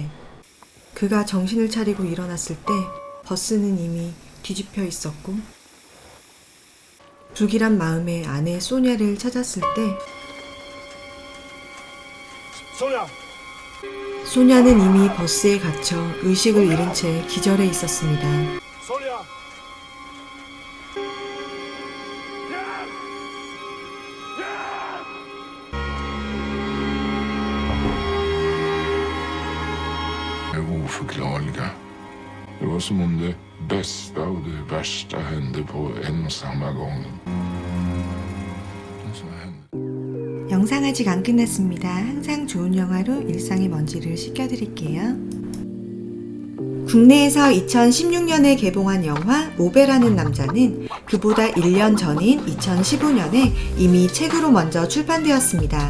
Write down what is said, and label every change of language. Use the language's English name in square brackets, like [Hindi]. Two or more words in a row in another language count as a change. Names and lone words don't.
[Korean] 그가 정신을 차리고 일어났을 때 버스는 이미 뒤집혀 있었고 불길한 마음에 아내 소냐를 찾았을 때 소냐는 이미 버스에 갇혀 의식을 잃은 채 기절해 있었습니다. [Swedish] Oförklarliga. Det var som om det bästa och det värsta hände på en och samma gång. [Korean] 영상 아직 안 끝났습니다. 항상 좋은 영화로 일상의 먼지를 씻겨드릴게요. 국내에서 2016년에 개봉한 영화 오베라는 남자는 그보다 1년 전인 2015년에 이미 책으로 먼저 출판되었습니다.